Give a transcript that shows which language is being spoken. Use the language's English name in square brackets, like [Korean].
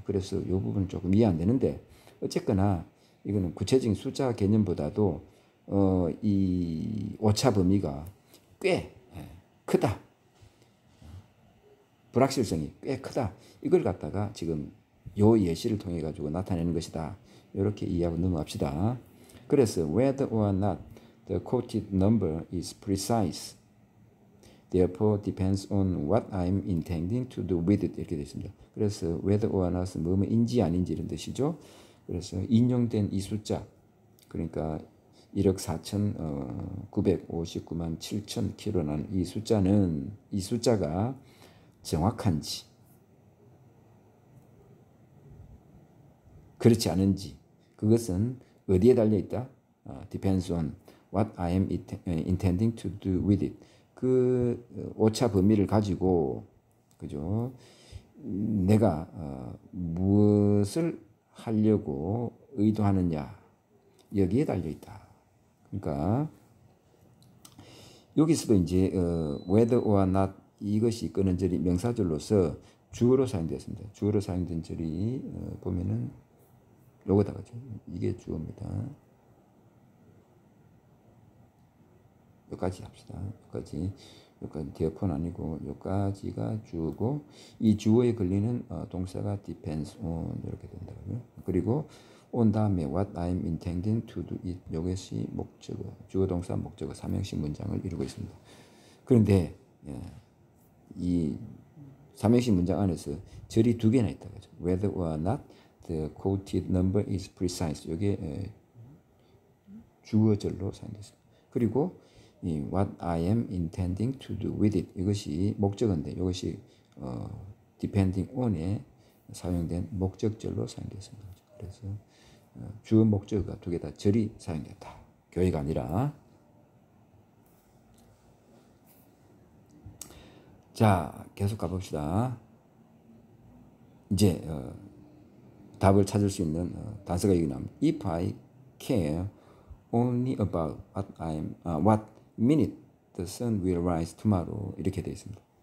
[Korean] 그래서 이 부분은 조금 이해 안 되는데, 어쨌거나 이거는 구체적인 숫자 개념보다도 이 오차 범위가 꽤 크다, 불확실성이 꽤 크다, 이걸 갖다가 지금 요 예시를 통해 가지고 나타내는 것이다, 이렇게 이해하고 넘어갑시다. [English] 그래서 whether or not the quoted number is precise, therefore depends on what I'm intending to do with it, [Korean] 이렇게 되어 있습니다. 그래서 [English] whether or not [Korean] 은 뭐뭐인지 아닌지 이런 뜻이죠. 그래서 인용된 이 숫자, 그러니까 1억 4,959만 7천 킬로라는 이 숫자가 정확한지 그렇지 않은지, 그것은 어디에 달려 있다? [English] depends on what I am intending to do with it. [Korean] 그 오차 범위를 가지고, 그죠? 내가 무엇을 하려고 의도하느냐, 여기에 달려 있다. 그러니까 여기서도 이제 [English] whether or not [Korean] 이것이 끄는 절이 명사절로서 주어로 사용되었습니다. 주어로 사용된 절이 보면은 요거다, 그죠? 이게 주어입니다. 여기까지 합시다. 여기까지 디어폰 아니고 여기까지가 주어고, 이 주어에 걸리는 동사가 [English] depends on [Korean] 이렇게 된다고요. 그리고 on 다음에 [English] what I'm intending to do it, [Korean] 이것이 목적어, 주어 동사 목적어 삼형식 문장을 이루고 있습니다. 그런데 이 삼형식 문장 안에서 절이 두 개나 있다, 그죠? [English] whether or not the quoted number is precise, [Korean] 이게 주어절로 사용됐습니다. 그리고 이 [English] what I am intending to do with it, [Korean] 이것이 목적어인데 이것이 [English] depending on에 [Korean] 사용된 목적절로 사용됐습니다. 그래서 주어 목적어가 두 개 다 절이 사용됐다, 교회가 아니라. 자, 계속 가봅시다. 이제 답을 찾을 수 있는 단서가 여기 나옵니다. [English] If I care only about what minute the sun will rise tomorrow, [Korean] 이렇게 되어 있습니다.